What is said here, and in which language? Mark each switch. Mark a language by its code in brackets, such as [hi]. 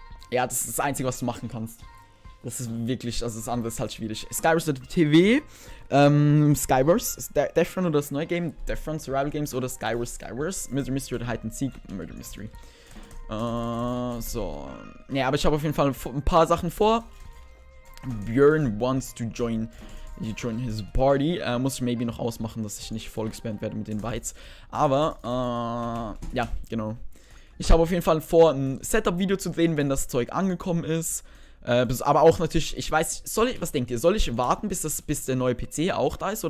[de] Ja, das ist das Einzige, was du machen kannst. Das ist wirklich, also das andere ist halt schwierig. Skywars.tv, Skywars, Defront oder das neue Game, Defront Survival Games oder Skywars, Murder Mystery oder Hide and Seek, Murder Mystery. So. Ja, aber ich habe auf jeden Fall ein paar Sachen vor. [en] Björn wants to join his party. [de] Muss ich [en] maybe [de] noch ausmachen, dass ich nicht voll gespammt werde mit den Bytes. Aber, ja, genau. Ich habe auf jeden Fall vor, ein Setup-Video zu drehen, wenn das Zeug angekommen ist. Aber auch natürlich, ich weiß, was denkt ihr? Soll ich warten, bis der neue PC auch da ist?